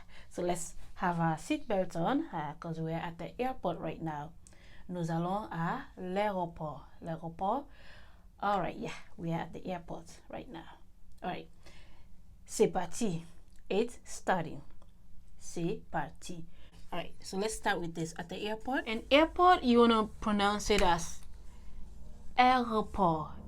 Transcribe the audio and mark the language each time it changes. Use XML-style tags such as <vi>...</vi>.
<en>So let's have our seatbelt on because we're at the airport right now.</en> <fr>Nous allons à l'aéroport. L'aéroport.</fr> <en>All right, we are at the airport right now. All right,</en> <fr>c'est parti.</fr> <en>It's starting.</en> <fr>C'est parti.</fr> <en>All right, so let's start with this. At the airport. And airport, you want to pronounce it as aéroport.</en>